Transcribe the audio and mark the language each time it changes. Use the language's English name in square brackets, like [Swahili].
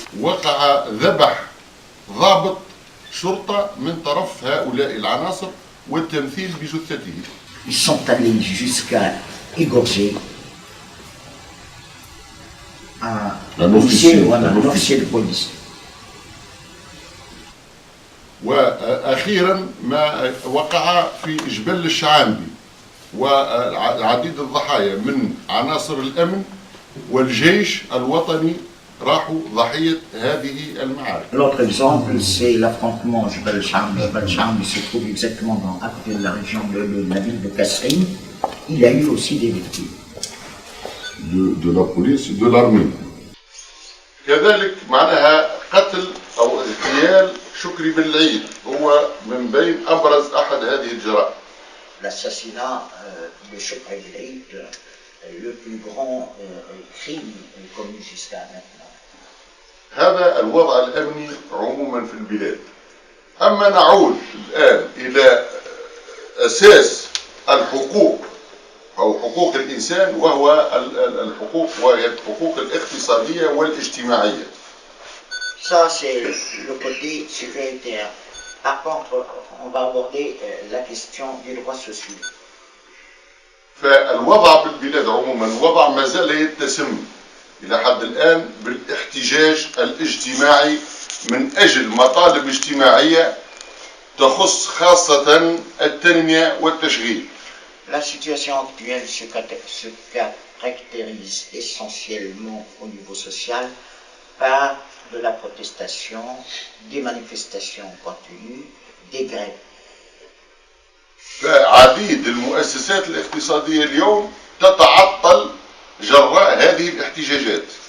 [Arabic] وقع ذبح ضابط شرطة من طرف هؤلاء العناصر والتمثيل بجثته. [French] Ils sont allés jusqu'à égorger un officier de police. [Arabic] وأخيرا ما وقع في جبل الشعانبي وعديد الضحايا من عناصر الأمن والجيش الوطني راحوا ضحية هذه المعارك. [French] L'autre exemple, c'est l'affrontement Jebel Sharm. Jebel Sharm se trouve exactement à côté de la région de la ville de Kasserine. Il y a eu aussi des victimes. De la police, de l'armée. [Arabic] كذلك معناها قتل أو اغتيال شكري بن العيد هو من بين أبرز أحد هذه الجرائم. [French] L'assassinat de Chokri Ben Aïd, le plus grand crime commis jusqu'à maintenant. [Arabic] هذا الوضع الأمني عموما في البلاد. أما نعود الآن إلى أساس الحقوق أو حقوق الإنسان وهو الحقوق الاقتصادية والاجتماعية. [French] Ça, c'est le côté sécuritaire. Par contre, on va aborder la question des droits sociaux. [Arabic] فالوضع بالبلاد عموما وضع ما زال يتسم إلى حد الآن بالاحتجاج الاجتماعي من أجل مطالب اجتماعية تخص خاصة التنمية والتشغيل. [French] La situation actuelle se caractérise essentiellement au niveau social par de la protestation, des manifestations continues, des grèves. [Arabic] فعديد المؤسسات الاقتصادية اليوم تتعطل جراء هذه الاحتجاجات.